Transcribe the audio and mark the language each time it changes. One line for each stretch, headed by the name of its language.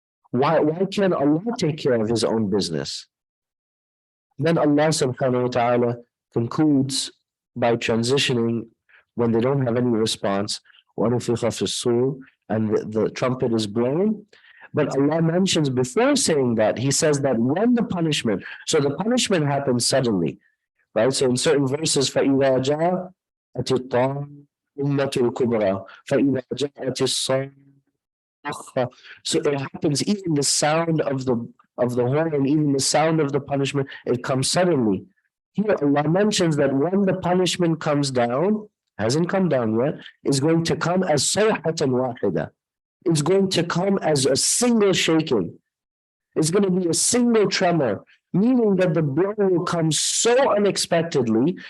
English: Why can't Allah take care of his own business? Then Allah subhanahu wa ta'ala concludes by transitioning when they don't have any response, and the trumpet is blown. But Allah mentions before saying that, he says that when the punishment, so the punishment happens suddenly, right? So in certain verses,
Arabic: فَإِذَا جَاءَتِ الطَّامَّةُ الْكُبْرَى فَإِذَا جَاءَتِ الصَّاخَّةُ.
English: So it happens, even the sound of the horn, even the sound of the punishment, it comes suddenly. Here Allah mentions that when the punishment comes down, hasn't come down yet, is going to come as sayhatan wahida. It's going to come as a single shaking. It's going to be a single tremor, meaning that the blow will come so unexpectedly.